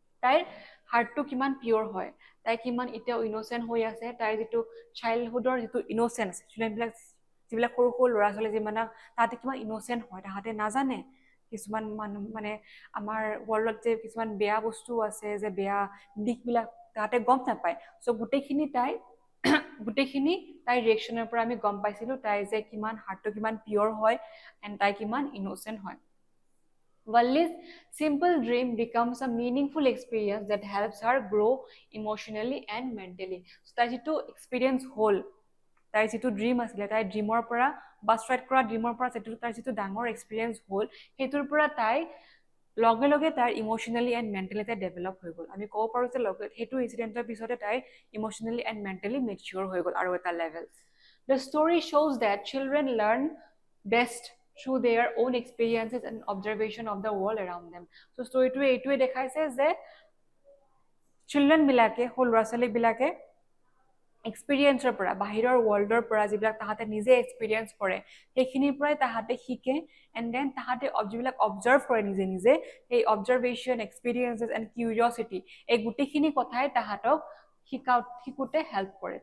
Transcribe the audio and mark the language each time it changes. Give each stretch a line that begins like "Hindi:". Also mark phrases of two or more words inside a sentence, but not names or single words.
Assamese: তাইৰ হাৰ্টটো কিমান পিয়ৰ হয়, তাই কিমান এতিয়াও ইন'চেণ্ট হৈ আছে, তাইৰ যিটো চাইল্ডহুডৰ যিটো ইন'চেঞ্চ, যিবিলাক সৰু সৰু ল'ৰা ছোৱালী যিমানক তাহাঁতে কিমান ইন'চেণ্ট হয়, তাহাঁতে নাজানে কিছুমান মানুহ মানে আমাৰ ৱৰ্ল্ডত যে কিছুমান বেয়া বস্তু আছে, যে বেয়া দিশবিলাক তাহাঁতে গম নাপায়। চ' গোটেইখিনি তাইৰ ৰিয়েকশ্যনৰ পৰা আমি গম পাইছিলোঁ তাই যে কিমান হাৰ্টটো কিমান পিয়ৰ হয় এণ্ড তাই কিমান ইন'চেণ্ট হয়।
English: Valli's simple dream becomes a meaningful experience that helps her grow emotionally and mentally.
Assamese: So তাই যিটো এক্সপিৰিয়েঞ্চ হ'ল, তাইৰ যিটো ড্ৰিম আছিলে, তাইৰ ড্ৰিমৰ পৰা বাছ ৰাইড কৰা ড্ৰিমৰ পৰা তাইৰ যিটো ডাঙৰ এক্সপিৰিয়েঞ্চ হ'ল, সেইটোৰ পৰা তাই লগে লগে তাইৰ
English: emotionally and mentally
Assamese: তাই ডেভেলপ হৈ গ'ল। আমি ক'ব পাৰোঁ যে সেইটো ইনচিডেণ্টৰ পিছতে তাই
English: emotionally and mentally
Assamese: মেচিয়ৰ হৈ গ'ল আৰু এটা লেভেল।
English: The story shows that children learn best through their own experiences and observation of the world around them.
Assamese: So storyটোৱে এইটোৱে দেখাইছে যে চিলড্ৰেন বিলাকে, সৰু ল'ৰা ছোৱালীবিলাকে এক্সপিৰিয়েঞ্চৰ পৰা, বাহিৰৰ ৱৰ্ল্ডৰ পৰা যিবিলাক তাহাঁতে নিজে এক্সপিৰিয়েঞ্চ কৰে সেইখিনিৰ পৰাই তাহাঁতে শিকে
English: and then
Assamese: তাহাঁতে যিবিলাক অবজাৰ্ভ কৰে নিজে নিজে, সেই অবজাৰ্ভেশ্যন,
English: experiences and curiosity,
Assamese: এই গোটেইখিনি কথাই তাহাঁতক শিকোঁতে হেল্প কৰে।